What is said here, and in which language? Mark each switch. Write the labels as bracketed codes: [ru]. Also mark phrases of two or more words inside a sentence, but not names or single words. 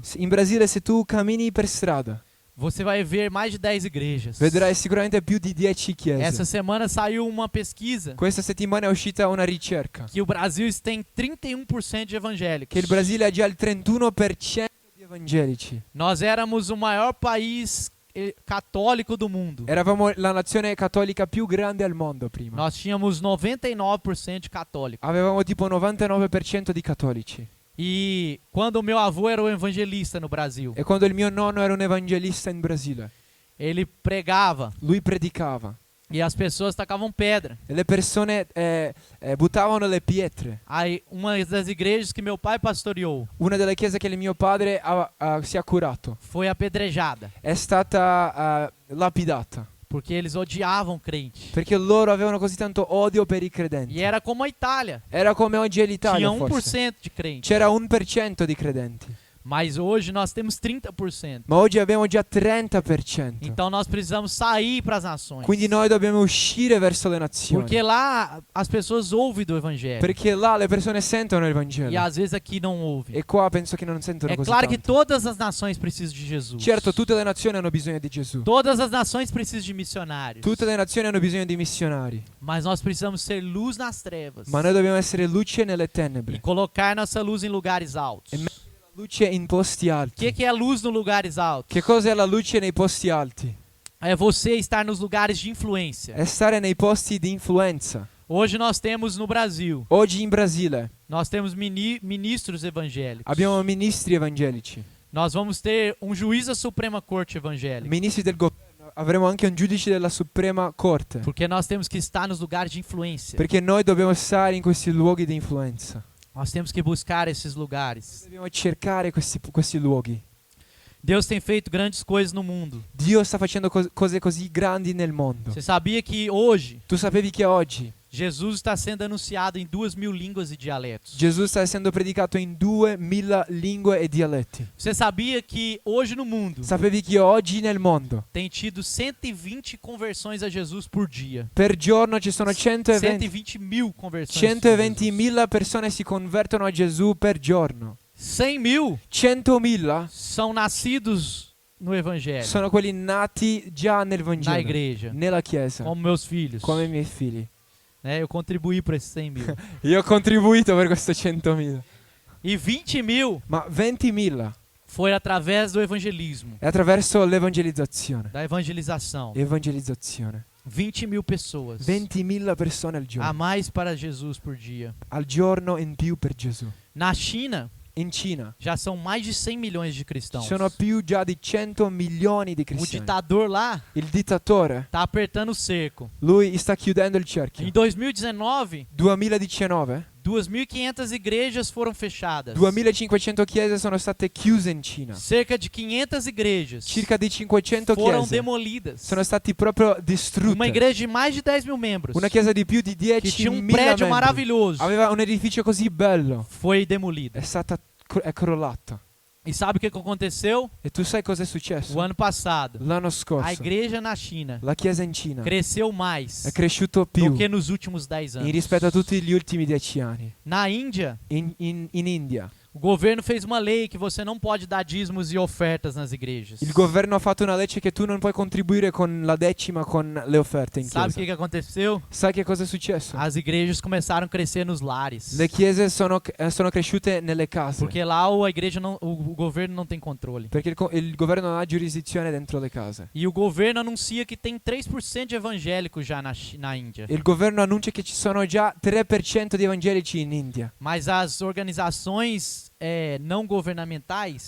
[it] In Brasile se tu cammini per strada, [pt] você vai ver mais de 10 igrejas. [it] vedrai sicuramente più di 10 chiese. [pt] Essa semana saiu uma pesquisa [it] Questa settimana è uscita una ricerca [pt] que o Brasil tem 31% de evangélicos. [it] che il Brasile ha già il 31% di evangelici. [pt] Nós éramos o maior país católico do mundo. [it] Eravamo la nazione cattolica più grande al mondo prima. [pt] Nós tínhamos 99% de católicos. [it] Avevamo tipo 99% di cattolici. [pt] E quando o meu avô era o evangelista no Brasil, [it] E quando il mio nonno era un evangelista in Brasile, [pt] ele pregava [it] lui predicava [pt] e as pessoas tacavam pedra. [it] e le persone buttavano le pietre. [pt] Aí, uma das igrejas que meu pai pastoreou [it] Una delle chiese che il mio padre si è curato [pt] foi apedrejada, [it] è stata lapidata [pt] porque eles odiavam crente. [it] perché loro avevano così tanto odio per i credenti. [pt] E era como a Itália, [it] Era come oggi è l'Italia, [pt] tinha [it] forse. [pt] 1% de crente. [it] C'era 1% di credenti, [pt] Mas hoje nós temos 30%. [it] ma oggi abbiamo già 30%. [pt] Então nós precisamos sair para as nações. [it] Quindi noi dobbiamo uscire verso le nazioni, [pt] Porque lá as pessoas ouvem do evangelho. [it] perché là le persone sentono il [pt] E [it] Vangelo [pt] às vezes aqui não ouvem. [it] e qua penso che non sentono [pt] É [it] così [pt] claro que [it] tanto. [pt] todas as nações precisam de Jesus. [it] Certo, tutte le nazioni hanno bisogno di Gesù. [pt] Todas as nações precisam de missionários. [it] Tutte le nazioni hanno bisogno di missionari, [pt] Mas nós precisamos ser luz nas trevas. [it] ma noi dobbiamo essere luce nelle [pt] E [it] tenebre [pt] colocar nossa luz em lugares altos. [it] e mettere la luce in posti [pt] O [it] alti. [pt] que é luz nos lugares altos? [it] Che cos'è la luce nei posti alti? [pt] É você estar nos lugares de influência. [it] È stare nei posti di influenza. [pt] Hoje nós temos no Brasil, [it] Oggi in Brasile [pt] nós temos ministros evangélicos. [it] abbiamo ministri evangelici, [pt] Nós vamos ter um juiz da Suprema Corte evangélica. [it] ministri del governo, avremo anche un giudice della Suprema Corte, [pt] Porque nós temos que estar nos lugares de influência. [it] perché noi dobbiamo stare in questi luoghi di influenza. [pt] Nós temos que buscar esses lugares. [it] Dobbiamo cercare questi luoghi. [pt] Deus tem feito grandes coisas no mundo. [it] Dio sta facendo cose così grandi nel mondo. [pt] Você sabia que hoje [it] Tu sapevi che oggi [pt] Jesus está sendo anunciado em 2.000 línguas e dialetos? [it] Gesù sta essendo predicato in 2000 lingue e dialetti. [pt] Você sabia que hoje no mundo [it] Sapevi che oggi nel mondo [pt] tem tido 120 conversões a Jesus por dia? [it] per giorno ci sono [pt] 120 mil conversões. [it] 120.000 persone si convertono a Gesù per giorno. [pt] 100 mil [it] 100.000 [pt] são nascidos no Evangelho, [it] sono quelli nati già nel [pt] na [it] Vangelo, [pt] igreja, [it] nella Chiesa, [pt] como meus filhos. [it] come i miei figli. [pt] Eu contribuí para esses 100 mil. [it] Io ho contribuito per questo 100.000. [pt] E 20 mil [it] Ma 20.000 [pt] foi através do evangelismo, [it] è attraverso l'evangelizzazione. [pt] da evangelização. [it] Evangelizzazione. [pt] 20 mil pessoas [it] 20.000 persone al [pt] a [it] giorno. [pt] mais para Jesus por dia. [it] Al giorno in più per Gesù. [pt] Na China, [it] In Cina [pt] já são mais de 100 milhões de [it] ci [pt] cristãos. [it] sono più già di 100 milioni di [pt] O [it] cristiani. [pt] ditador lá [it] Il dittatore, [pt] tá apertando o cerco. [it] lui sta chiudendo il [pt] Em [it] cerchio. [pt] 2019, [it] 2019, [pt] 2.500 igrejas foram fechadas. [it] 2500 chiese sono state chiuse in Cina. [pt] Cerca de 500 igrejas [it] Circa di 500 [pt] foram [it] chiese [pt] demolidas. [it] sono stati proprio [pt] Uma [it] distrutte. [pt] igreja de mais de 10 mil membros, [it] Una chiesa di più di [pt] que tinha [it] 10.000 [pt] prédio [it] membri. [pt] maravilhoso, [it] Aveva un edificio così bello. [pt] foi demolida. [it] È crollata. [pt] E sabe o que aconteceu? [it] E tu sai cosa è successo? [pt] O ano passado, [it] L'anno [pt] a [it] scorso [pt] igreja na China [it] la chiesa in Cina [pt] cresceu mais [it] è cresciuto [pt] do [it] più [pt] que nos últimos 10 [it] in [pt] anos. [it] rispetto a tutti gli ultimi 10 anni. [pt] Na Índia, [it] In India [pt] O governo fez uma lei que você não pode dar dízimos e ofertas nas igrejas. [it] Il governo ha fatto una legge che tu non puoi contribuire con la decima con le offerte in [pt] Sabe o [it] chiesa. [pt] que aconteceu? [it] Sai che cosa è successo? [pt] As igrejas começaram a crescer nos lares. [it] Le chiese sono cresciute nelle case. [pt] Porque lá a igreja não, o governo não tem controle. [it] Perché il governo non ha giurisdizione dentro le case. [pt] E o governo anuncia que tem 3% de evangélicos já na Índia. [it] Il governo annuncia che ci sono già 3% di evangelici in India. [pt] Mas as organizações não governamentais